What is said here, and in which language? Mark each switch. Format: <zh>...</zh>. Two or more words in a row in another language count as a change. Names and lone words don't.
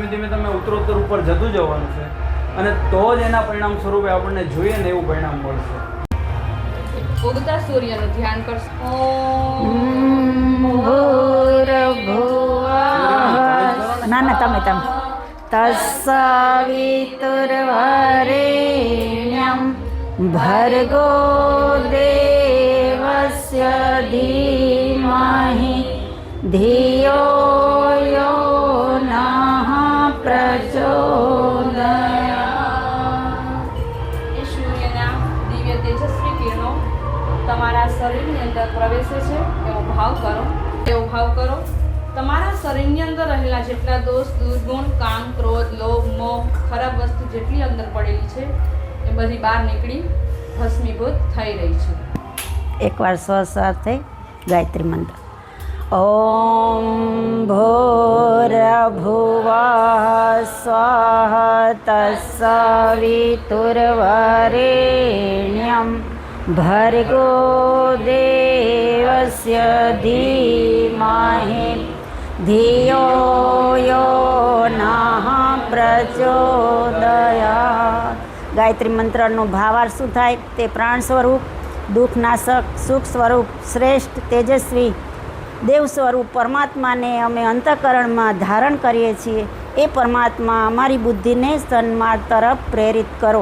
<gu>ધીમે ધીમે તમે ઉત્તરોત્તર ઉપર જતું જવાનું છે અને તો જ એના પરિણામ સ્વરૂપે આપણને જોઈએ ને એવું પરિણામ મળશે. ઉગતા સૂર્યનું ધ્યાન કરશો. ના તમે</gu> <sa>तत्सवितुर्वरेण्यं भर्गो देवस्य धीमहि धियो यो नः प्रचोदयात्.</sa> <gu>એ સૂર્યના દિવ્ય તેજસ્વી કિરણો તમારા શરીરની અંદર પ્રવેશે છે એવો ભાવ કરો. તમારા શરીરની અંદર રહેલા જેટલા દોષ, દુર્ગુણ, કામ, ક્રોધ, લોભ, મોહ, ખરાબ વસ્તુ જેટલી અંદર પડેલી છે એ બધી બહાર નીકળી ભસ્મીભૂત થઈ રહી છે. એકવાર સ્વ સાથે ગાયત્રી મંત્ર.</gu> <sa>ॐ भूर्भुवः स्वः तत्सवितुर्वरेण्यं भर्गो देवस्य धीमहि धियो यो नः प्रचोदयात्।</sa> <gu>ગાયત્રી મંત્રનો ભાવાર્થ શું થાય? તે પ્રાણ સ્વરૂપ, દુઃખનાશક, સુખ સ્વરૂપ, શ્રેષ્ઠ, તેજસ્વી દેવ સ્વરૂપ પરમાત્માને અમે અંતઃકરણમાં ધારણ કરીએ છીએ. એ પરમાત્મા અમારી બુદ્ધિને સન્માર્ગ તરફ પ્રેરિત કરો.</gu>